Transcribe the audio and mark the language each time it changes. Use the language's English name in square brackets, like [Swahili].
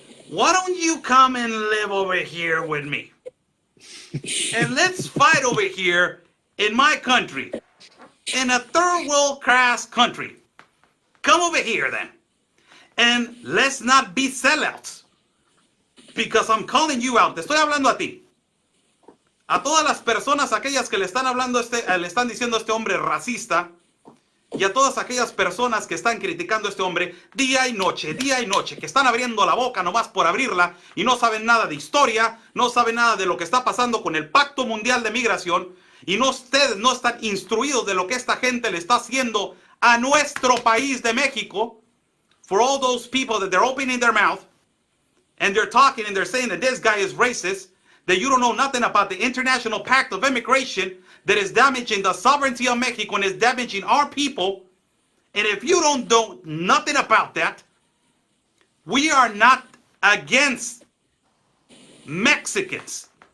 [English] Why don't you come and live over here with me? And let's fight over here in my country, in a third world class country. Come over here then. And let's not be sellouts. Because I'm calling you out. [Spanish] Te estoy hablando a ti. A todas las personas, aquellas que le están hablando, le están diciendo a este hombre racista, y a todas aquellas personas que están criticando a este hombre día y noche, que están abriendo la boca nomás por abrirla y no saben nada de historia, no saben nada de lo que está pasando con el Pacto Mundial de Migración, y no, ustedes no están instruidos de lo que esta gente le está haciendo a nuestro país de México. [English] For all those people that they're opening their mouth and they're talking and they're saying that this guy is racist, that you don't know nothing about the International Pact of Immigration that is damaging the sovereignty of Mexico and is damaging our people. And if you don't know nothing about that, we are not against Mexicans.